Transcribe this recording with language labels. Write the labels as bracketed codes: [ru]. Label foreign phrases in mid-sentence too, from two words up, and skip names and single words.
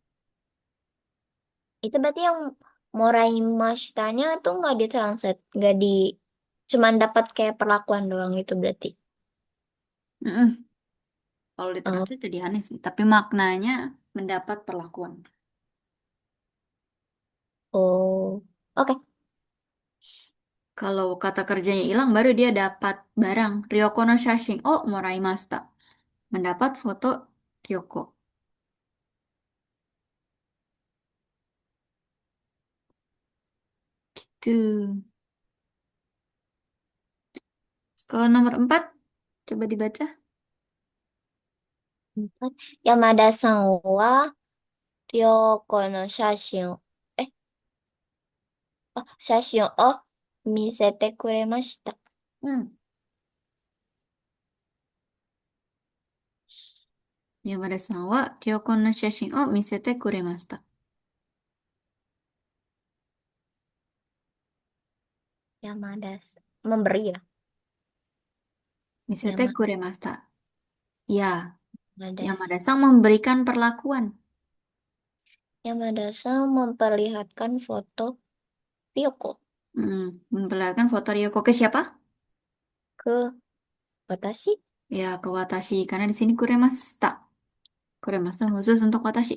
[id] Itu berarti yang moraimashitanya tuh nggak ditranslate, nggak di, cuman dapat kayak perlakuan doang itu berarti. Mm-mm. Kalau Oh, ditranslate jadi aneh sih. Tapi maknanya mendapat perlakuan. oh, oke. Kalau kata kerjanya hilang, baru dia dapat barang. [ja] Ryokoの写真。Oh、もらいました. [id] Mendapat foto Ryoko. Tuh. Sekolah nomor 4. Coba dibaca. [ja] 山田さんはRyokoの写真を、写真を見せてくれました。 Hmm. 山田さんはRyokoの写真を見せてくれました. [id] Yamada-san. Memberi ya. [ja] 見せてくれました. [id] Ya, Yamada. Yamada-san memberikan perlakuan. Yamada-san memperlihatkan foto Ryoko Memperlihatkan foto Ryoko ke siapa? ke watashi. Ya, ke Watashi. Karena di sini kuremashita. Kuremashita khusus untuk Watashi.